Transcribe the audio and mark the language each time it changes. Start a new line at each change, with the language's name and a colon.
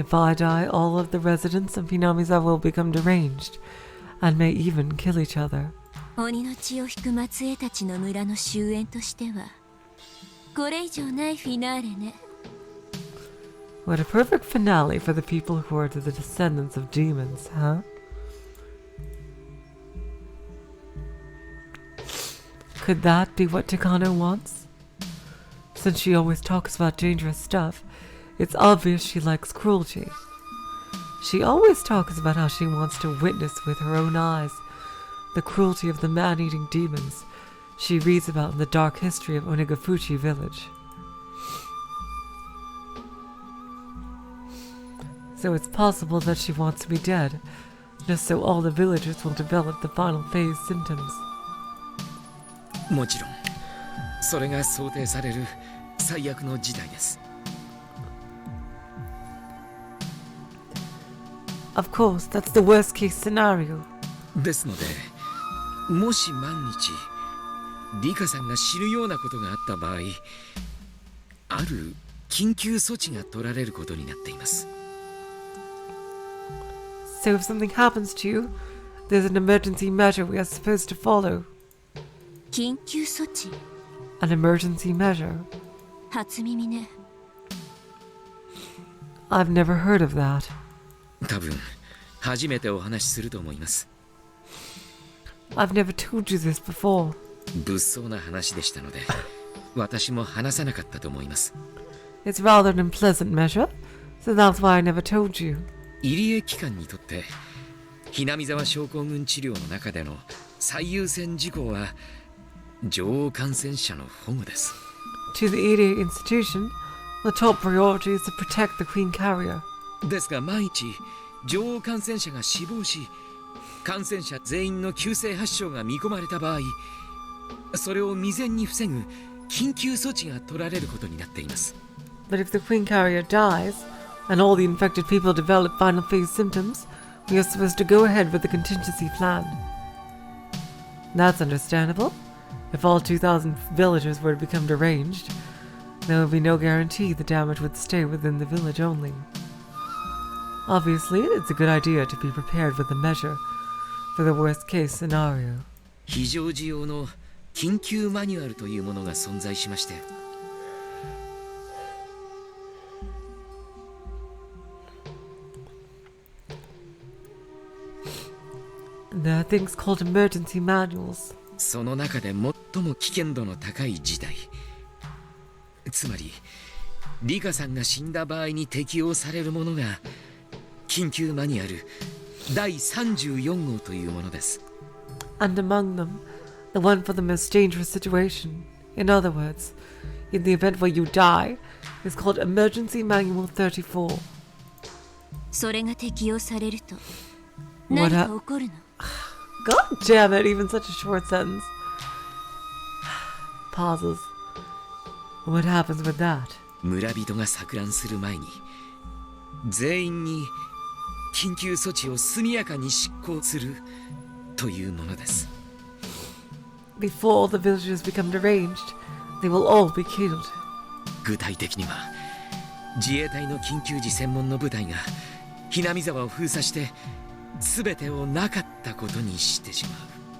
English: If I die, all of the residents of Hinamizawa will become deranged and may even kill each other.
Japanese: 鬼の血を引く末裔たちの村の終焉としてはこれ以上ないフィナーレね。
English: What a perfect finale for the people who are the descendants of demons, huh? Could that be what Takano wants? Since she always talks about dangerous stuff, it's obvious she likes cruelty. She always talks about how she wants to witness with her own eyes the cruelty of the man-eating demons she reads about in the dark history of Onigafuchi village. So it's possible that she wants to be dead, just so all the villagers will develop the final phase symptoms.
Japanese: もちろん、それが想定される最悪の事態です。
English: Of course, that's the worst case scenario.
Japanese: ですので、もし万日リカさんが死ぬようなことがあった場合、ある緊急措置が取られることになっています。
English: So if something happens to you, there's an emergency measure we are supposed to follow.
Japanese: 緊急措置
English: An emergency measure?
Japanese: 初耳ね。
English: I've never heard of that.
Japanese: 多分初めてお話しすると思います。
English: I've never told you this before.
Japanese: 物騒な話でしたので、私も話さなかったと思います。
English: It's rather an unpleasant measure, so that's why I never told you.
Japanese: 入江機関にとってひなみ沢症候群治療の中での最優先事項は女王感染者の保護です。
English: To the EDA institution, the top priority is to protect the Queen Carrier.
Japanese: ですが万一女王感染者が死亡し、感染者全員の急性発症が見込まれた場合、それを未然に防ぐ緊急措置が取られることになっています。
English: But if the Queen Carrier dies, and all the infected people develop final phase symptoms, we are supposed to go ahead with the contingency plan. That's understandable. If all 2,000 villagers were to become deranged, there would be no guarantee the damage would stay within the village only. Obviously, it's a good idea to be prepared with a measure for the worst case scenario.
Japanese: 非常時用の緊急マニュアルというものが存在しまして、
English: There are things called emergency manuals.
Japanese: その中で最も危険度の高い事態、つまりリカさんが死んだ場合に適用されるものが緊急マニュアル第34号というものです。
English: And among them, the one for the most dangerous situation. In other words, in the event where you die, is called Emergency Manual 34.
Japanese: それが適用されると
English: What
Japanese: 何か起こるの？
English: God damn it, even such a short sentence. Pauses. What happens with that?
Japanese: 村人が錯乱する前に全員に緊急措置を速やかに執行するというものです。
English: Before all the villagers become deranged, they will all be killed.
Japanese: 具体的には自衛隊の緊急時専門の部隊がひなみ沢を封鎖して全てをなかったことにしてしまう。